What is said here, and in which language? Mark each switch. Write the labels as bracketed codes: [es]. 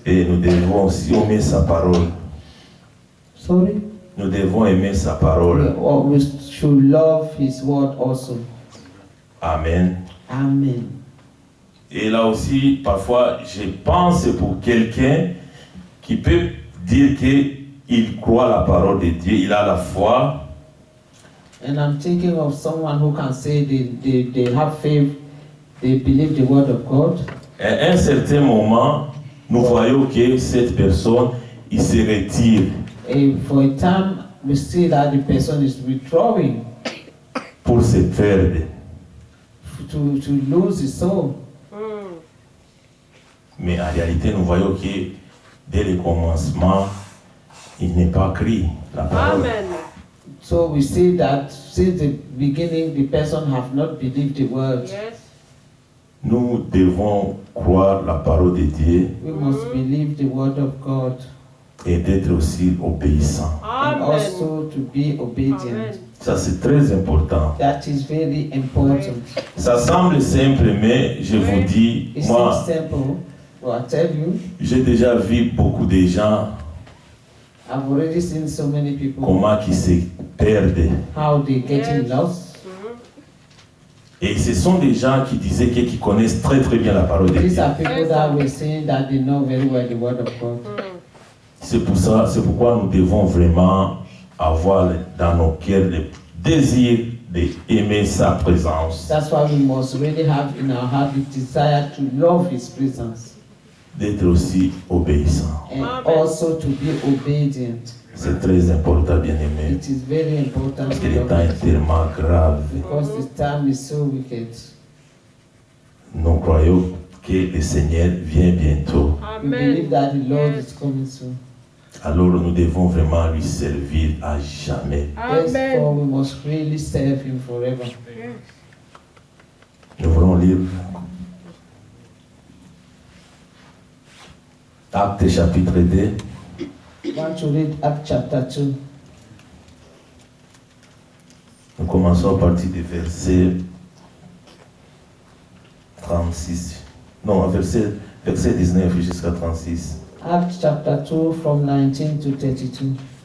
[fr] Et nous devons aussi aimer sa parole. [en] Sorry? [fr] Nous devons aimer sa parole. [en] We should love His word also. Amen. Amen. [fr] Et là aussi, parfois, je pense pour quelqu'un qui peut dire qu'il croit la parole de Dieu, il a la foi. [en] And I'm thinking of someone who can say they have faith, they believe the word of God. [fr] À un certain moment, nous voyons que cette personne, il se retire [en] And for a time, we see that the person is withdrawing [fr] pour se perdre. [en] to lose his soul. [fr] Mais en réalité, nous voyons que dès le commencement, il n'est pas écrit la parole. [en] Amen. So we see that since the beginning, the person have not believed the word. Yes. [fr] Nous devons croire la parole de Dieu [en] We must believe the word of God [fr] et d'être aussi obéissant. [en] and also to be obedient. Amen. [fr] Ça, c'est très important. [en] That is very important. [fr] Ça semble simple, mais je vous dis, [en] It [fr] moi, [en] seems simple, but I tell you, [fr] j'ai déjà vu beaucoup de gens, [en] I've already seen so many people [fr] comment ils se perdent. [en] how they getting Yes. lost. [fr] Et ce sont des gens qui disaient qu'ils connaissent très très bien la parole de [en] These [fr] Dieu. [en] are people that were saying that they know very well the word of God. [fr] C'est pourquoi nous devons vraiment avoir dans nos cœurs le désir d'aimer sa présence, [en] That's why we must really have in our heart the desire to love His presence [fr] d'être aussi obéissant. [en] and Amen. also to be obedient. [fr] C'est très important, bien-aimé, [en] It is very important [fr] parce que [en] to [fr] le [en] love [fr] temps [en] Him [fr] est tellement grave. [en] because the time is so wicked. [fr] Nous croyons que le Seigneur vient bientôt. [en] We believe Amen. that the Lord Yes. is coming soon. [fr] Alors nous devons vraiment lui servir à jamais. [en] Therefore, Amen. we must really serve Him forever. [fr] Nous voulons lire Actes chapitre 2. [en] I want to read Acts chapter 2. [fr] Nous commençons à partir du verset 36. Non, verset 19 jusqu'à 36. [en] Acts chapter 2 from 19 to 32.